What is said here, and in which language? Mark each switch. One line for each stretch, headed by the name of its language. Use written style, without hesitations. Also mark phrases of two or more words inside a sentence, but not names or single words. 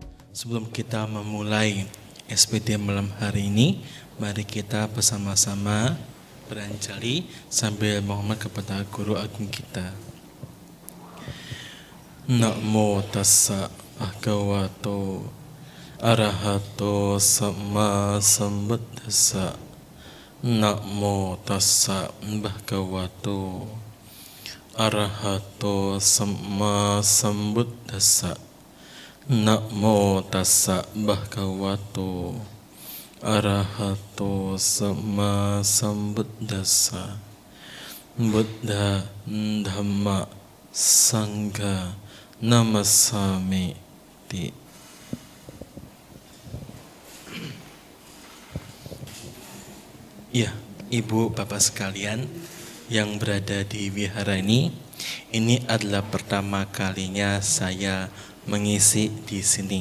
Indonesian: Sebelum kita memulai SPD malam hari ini, mari kita bersama-sama beranjali sambil mohon kepada Guru Agung kita.
Pali: Namo tassa bhagavato arahato sama sambuddhassa. Namo tassa bhagavato arahato sama sambuddhassa. Namo tassa bhagavato arahato sama sambuddhassa. Buddha Dhamma Sangha Namasami ti.
Indonesian: Ya, Ibu Bapak sekalian yang berada di wihara ini adalah pertama kalinya saya mengisi di sini.